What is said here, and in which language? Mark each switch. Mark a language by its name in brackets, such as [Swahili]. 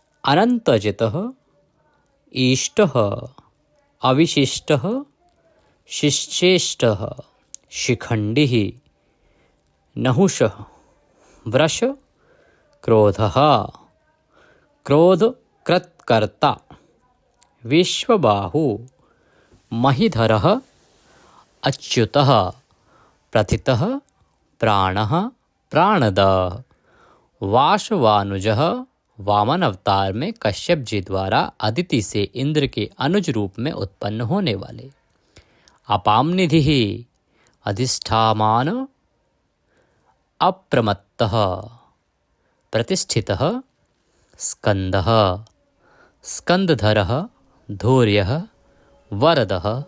[Sanskrit] अनन्तजितः, ईष्टः, अविशिष्टः, शिश्चेष्टः, शिखण्डिः, नहुषः, वृष, क्रोधः, क्रोधकृत्कर्ता, विश्वबाहु महीधरः अच्युतः प्रथितः प्राणः प्राणदः। [Hindi] वासवानुजः वामन अवतार में कश्यप जी द्वारा अदिति से इंद्र के अनुज रूप में उत्पन्न होने वाले। [Sanskrit] अपाम निधि अधिष्ठामान अप्रमत्तः प्रतिष्ठितः स्कंदः स्कंदधरः धैर्यः वरदः